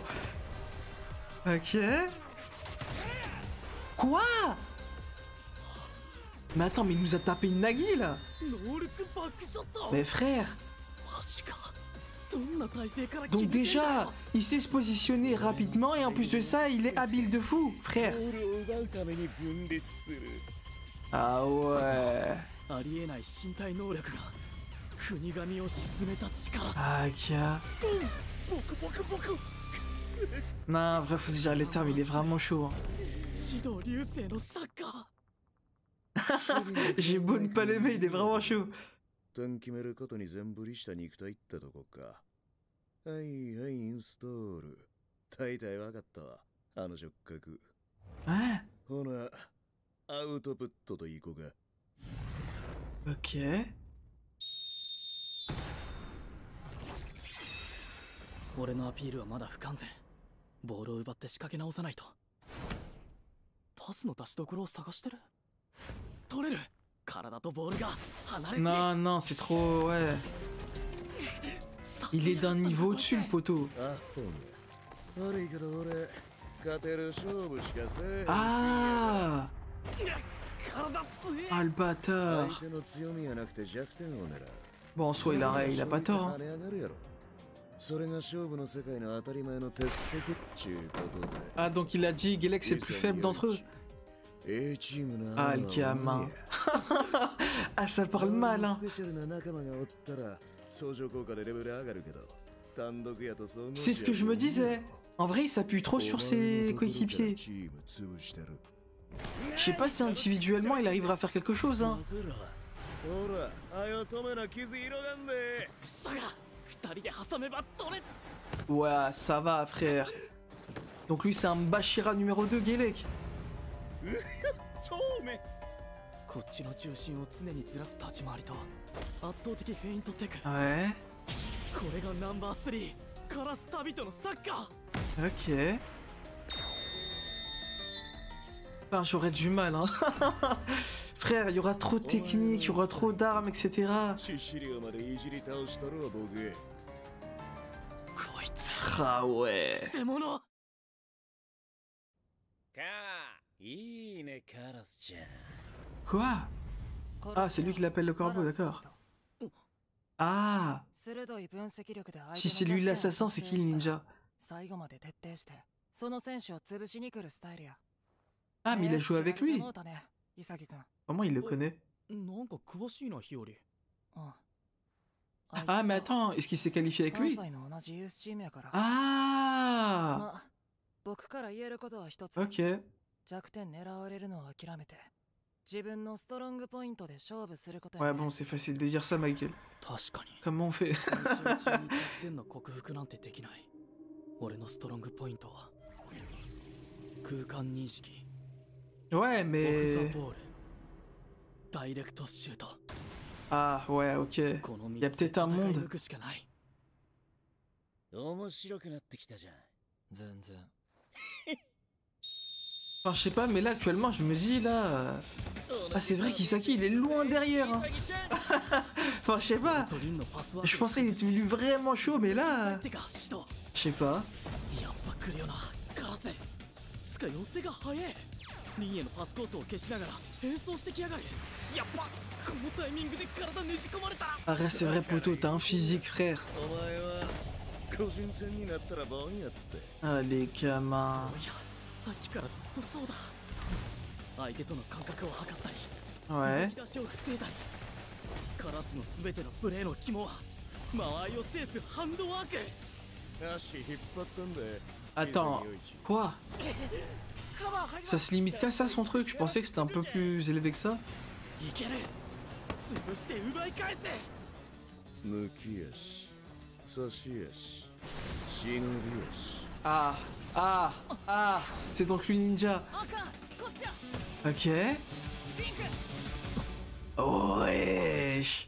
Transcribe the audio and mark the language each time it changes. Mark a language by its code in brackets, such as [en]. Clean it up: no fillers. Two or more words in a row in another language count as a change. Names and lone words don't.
[fr] Ok. Quoi? Mais attends, mais il nous a tapé une Nagi là. [ja] ノールックバックショット [fr] Mais frère. [ja] マジかどんな体勢から [fr] Donc déjà, il sait se positionner rapidement et en plus de ça, il est habile de fou, frère. [ja] ボールを奪うために分裂する [fr] Ah ouais. [ja] ありえない身体能力が国神を沈めた力 [fr] Ah, Kia. [ja] ボクボクボク [fr] Non, bref, faut se dire les termes, il est vraiment chaud. Hein. [ja] 指導流星のサッカー [fr] J'ai beau ne pas l'aimer, il est vraiment chaud. [ja] 点決めることに全振りした肉体ってとこかはいはいインストール大体わかったわあの触覚 [fr] Ouais. [ja] ほなアウトプットといこうか [fr] Ok. [ja] 俺のアピールはまだ不完全ボールを奪って仕掛け直さないとパスの出しどころを探してる取れる体とボールが離れて [fr] Non, non, c'est trop... Ouais. Il est d'un niveau au-dessus, le poteau. [ja] あほん悪いけど俺勝てる勝負しかせえ [fr] Ah. [ja] 体強え [fr] Ah, le [ja] 相 [fr] bâtard. [ja] 手の強みやなくて弱点を狙う [fr] Bon, en soi, il a pas tort. Hein. [ja] 跳ね上がるやろそれが勝負の世界の当たり前の鉄則っちゅうことで [fr] Ah, donc il a dit Gelex c'est le plus faible d'entre eux. Ah, le gamin. Ah, ça parle mal, hein. C'est ce que je me disais. En vrai, il s'appuie trop sur ses coéquipiers. Je sais pas si individuellement il arrivera à faire quelque chose, hein. [ja] 二人で挟めば取れ [fr] Ouais, ça va, frère. Donc lui, c'est un Bashira numéro 2, Gelek. [ja] こっちの重心を常にずらす立ち回りと圧倒的フェイントテク [fr] Ouais. [ja] これがナンバー3カラス旅人のサッカー [fr] Ok. Enfin, j'aurais du mal, hein. Frère, il y aura trop de techniques, il y aura trop d'armes, etc. [ja] こいつ [fr] Ah ouais. [ja] 偽物かいいねカラスちゃん [fr] Quoi? Ah, c'est lui qui l'appelle le corbeau, d'accord. Ah. Si c'est lui l'assassin, c'est qui le ninja? Ah, mais il a joué avec lui. Comment il le connaît? [ja] なんか詳しいなヒヨリ [fr] Ah, mais attends, est-ce qu'il s'est qualifié avec lui? Ah. Ok. [ja] 弱点狙われるのを諦めて自分のストロングポイントで勝負すること [fr] Ouais, bon, c'est facile de dire ça, Michael. [ja] 確かに [fr] Comment on fait? [ja] 練習中に弱点の克服なんてできない俺のストロングポイントは空間認識 [fr] Ouais, [ja] オフ [fr] mais... [ja] ザボールダイレクトシュート [fr] Ah, ouais, ok. [ja] この [fr] Il y a [ja] 3つで [fr] peut-être un [ja] 戦い [fr] monde. [ja] 抜くしかない面白くなってきたじゃん全然 [fr] Enfin, je sais pas, mais là, actuellement, je me dis, là... Ah, c'est vrai qu'Isaki, il est loin derrière, hein. Enfin, je sais pas. [ja] トリンのパスワーク [fr] Je pensais qu'il était devenu vraiment chaud, mais là... [ja] てか指導 [fr] Je sais pas. [ja] やっぱ来るよなカラスつか寄せが早いリンへのパスコースを消しながら変装してきやがるやっぱこのタイミングで体ねじ込まれた [fr] Arrête, c'est vrai, poto, t'as un physique, frère. [ja] お前は個人戦になったらボンやって [fr] Allez, gamin. [ja] そういやさっきからずっとそうだ相手との感覚を測ったり [fr] Ouais. [ja] 動き出しを防いだりカラスの全てのプレーの肝は間合いを制すハンドワーク [fr] Attends, quoi? Ça se limite qu'à ça son truc? Je pensais que c'était un peu plus élevé que ça. [ja] 潰して奪い返せ。抜き足差し足忍び足 [fr] Ah, ah, ah, c'est donc lui ninja. Ok. Oh, wesh.